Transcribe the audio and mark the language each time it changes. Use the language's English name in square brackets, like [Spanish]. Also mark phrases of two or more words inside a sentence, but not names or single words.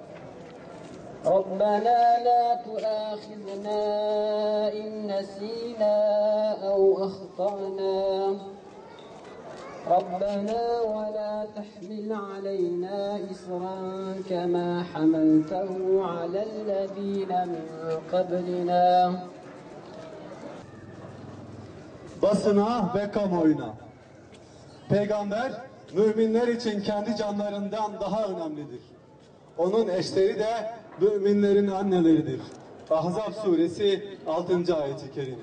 [Arabic] ربنا لا تؤاخذنا إن نسينا أو أخطأنا ربنا ولا تحمل علينا إصرا كما حملته على الذين من قبلنا. [Turkish] Basına ve kamuoyuna. Peygamber, müminler için kendi canlarından daha önemlidir. Onun eşleri de müminlerin anneleridir. Ahzab suresi 6. ayet-i kerime.